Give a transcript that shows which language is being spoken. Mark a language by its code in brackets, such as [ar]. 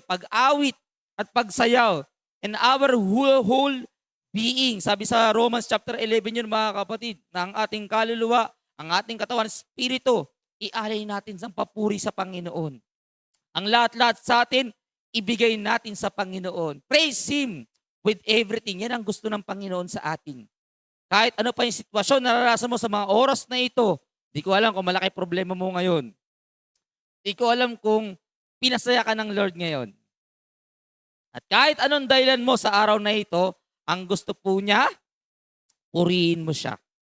[tl] Yung pag-awit at pagsayaw. [en] And our whole being. [tl] Sabi sa Romans chapter 11 yun mga kapatid, na ang ating kaluluwa, ang ating katawan, spirito, ialay natin sa papuri sa Panginoon. Ang lahat-lahat sa atin, ibigay natin sa Panginoon. [en] Praise Him with everything. [tl] Yan ang gusto ng Panginoon sa atin. Kahit ano pa yung sitwasyon naranasan mo sa mga oras na ito, di ko alam kung malaki problema mo ngayon. Di ko alam kung pinasaya ka ng Lord ngayon. At kahit anong dahilan mo sa araw na ito, ang gusto po niya, purihin mo siya.